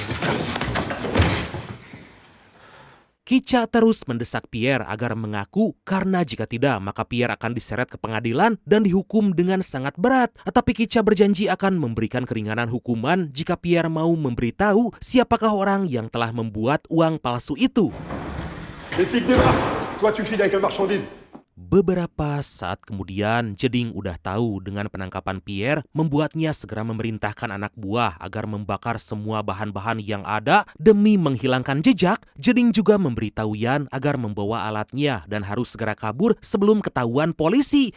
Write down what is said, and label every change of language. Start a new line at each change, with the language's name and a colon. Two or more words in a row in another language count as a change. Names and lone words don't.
Indonesian: Kica terus mendesak Pierre agar mengaku karena jika tidak maka Pierre akan diseret ke pengadilan dan dihukum dengan sangat berat. Tapi Kica berjanji akan memberikan keringanan hukuman jika Pierre mau memberitahu siapakah orang yang telah membuat uang palsu itu.
French: Les flics débarquent. Toi tu files avec la marchandise.
Indonesian: Beberapa saat kemudian, Jeding udah tahu dengan penangkapan Pierre membuatnya segera memerintahkan anak buah agar membakar semua bahan-bahan yang ada demi menghilangkan jejak. Jeding juga memberitahu Ian agar membawa alatnya dan harus segera kabur sebelum ketahuan polisi.